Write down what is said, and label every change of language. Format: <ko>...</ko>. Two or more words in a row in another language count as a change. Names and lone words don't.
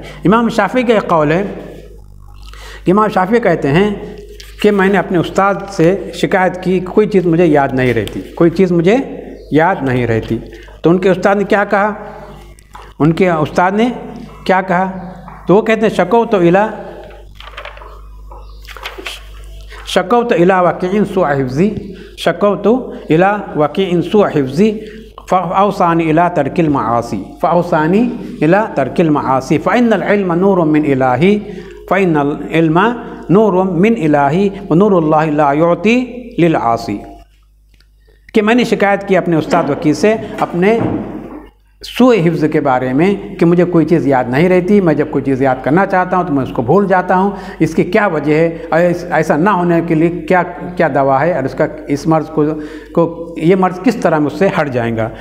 <ur>امام شافعی کا ایک قول ہے کہ امام شافعی کہتے ہیں کہ میں نے اپنے استاد سے شکایت کی، کوئی چیز مجھے یاد نہیں رہتی، کوئی چیز مجھے یاد نہیں رہتی۔ تو ان کے استاد نے کیا کہا؟ ان کے استاد نے کیا کہا؟</ur> <ar>تو وہ کہتے ہیں شکوت الی وکیع سوء حفظی، شکوت الی وکیع سوء حفظی فاوصانی الی ترک المعاصی، فاوصانی الی ترک المعاصی فإن العلم نور من الہی، فإن العلم نور من الہی ونور اللہ لا یعطی للعاصی،</ar> <ur>کہ میں نے شکایت کی اپنے استاد وکیع سے اپنے</ur> <ar>سوء حفظ</ar> <ur>کے بارے میں کہ مجھے کوئی چیز یاد نہیں رہتی، میں جب کوئی چیز یاد کرنا چاہتا ہوں تو میں اس کو بھول جاتا ہوں، اس کی کیا وجہ ہے؟ ایسا نہ ہونے کے لیے کیا دوا ہے، اور اس مرض کو یہ مرض کس طرح مجھ سے ہٹ جائے گا؟</ur>